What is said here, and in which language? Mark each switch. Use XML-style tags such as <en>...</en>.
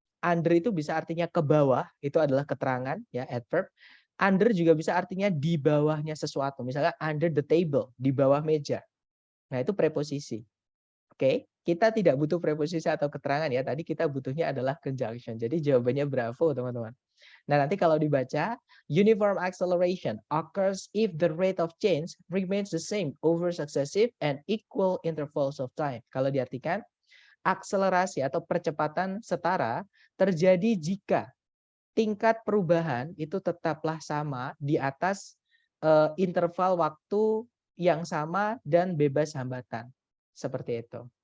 <id>Under itu bisa artinya ke bawah, itu adalah keterangan ya, adverb. Under juga bisa artinya di bawahnya sesuatu. Misalnya</id> <en>under the table,</en> <id>di bawah meja. Nah, itu preposisi. Oke, kita tidak butuh preposisi atau keterangan ya. Tadi kita butuhnya adalah conjunction. Jadi jawabannya bravo, teman-teman. Nah, nanti kalau dibaca,</id> <en>uniform acceleration occurs if the rate of change remains the same over successive and equal intervals of time.</en> <id>Kalau diartikan, akselerasi atau percepatan setara terjadi jika tingkat perubahan itu tetaplah sama di atas interval waktu yang sama dan bebas hambatan. Seperti itu.</id>